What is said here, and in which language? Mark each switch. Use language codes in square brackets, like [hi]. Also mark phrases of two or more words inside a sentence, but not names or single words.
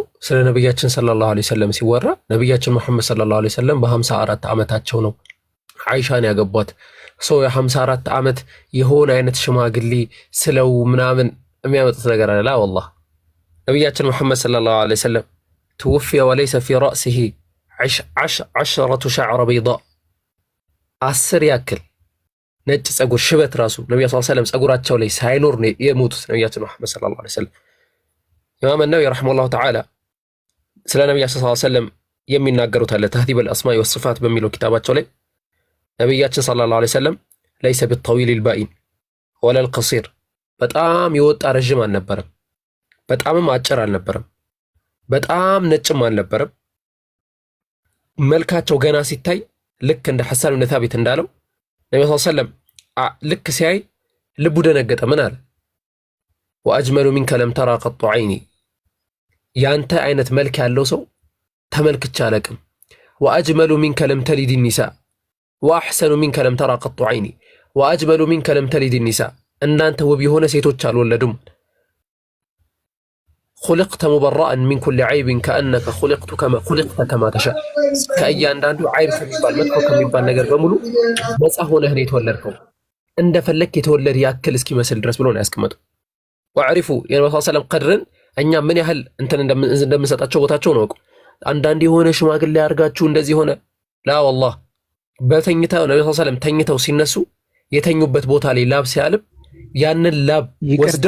[am] ስለ ነብያችን [ar] صلى الله عليه وسلم [am] ሲወራ ነብያችን መሐመድ [ar] صلى الله عليه وسلم [am] በ54 ዓመታቸው ነው አይሻን ያገቧት። ሰው የ54 ዓመት የሆነ አይነት ሽማግሌ ስለው ምናምን የሚያመጡት ነገር አለ። والله ነብያችን መሐመድ [ar] صلى الله عليه وسلم توفي وليس في رأسه 10 شعر بيضاء [am] 10 ያክል ነጭ ጸጉር ሽበት ራሱ ነብዩ [ar] صلى الله عليه [am] ወሰለም ጸጉራቸው ላይ ሳይኖር ነው የሞቱት ነብያችን መሐመድ [ar] صلى الله عليه وسلم። [am] ኢማም ነወዊ [ar] رحمه الله تعالى [am] ስለ ነብያችን [ar] صلى الله عليه وسلم [am] የሚናገሩት አለ ተህዚብ አልአስማኢ ወሲፋት በሚለው ኪታባቸው ላይ ነብያችን [ar] صلى الله عليه وسلم ليس بالطويل البائن ولا القصير [am] በጣም የወጣ ረጅም አልነበረም፣ በጣምም አጭር አልነበረም፣ በጣም ነጭም አልነበረም። መልካቸው ገና ሲታይ ልክ እንደ ሐሳን ብን ታቢት እንዳለው ነብዩ [ar] صلى الله عليه وسلم [am] ልክ ሲያይ ልቡ ደነገጠ። ምን አለ? [ar] وأجمل منك لم تر قط عيني፣ [am] ያንተ አይነት መልክ ያለው ሰው ተመልክቼ አላቅም። [ar] وأجمل منك لم تلد نساء وأحسن منك لم تر قط عيني وأجمل منك لم تلد نساء፣ [am] እንዳንተ ውብ የሆነ ሴቶች አልወለዱም። [ar] خلقت مبرأ من كل عيب كأنك خلقت كما تشاء، [am] ከእያንዳንዱ عيب ከሚባል መጥፎ ከሚባል ነገር በሙሉ ነፃ ሆነህ ነው የተወለድከው፣ እንደፈለክ የተወለድ ያክል እስኪመስል ድረስ ብሎ ነው ያስቀመጠው። ወዕሪፉ የነብዩ [ar] صلى الله عليه وسلم [am] ቀድርን እኛ ምን ያህል እንትን እንደምንሰጣቸው ቦታቸው ነው። አንዳንድ የሆነ ሽማግሌ ያርጋችሁ እንደዚህ ሆነ ላ والله በተኝተው ነብዩ [ar] صلى الله عليه وسلم [am] ተኝተው ሲነሱ የተኙበት ቦታ ላይ ላብ ሲያልብ ያንን ላብ ወስደው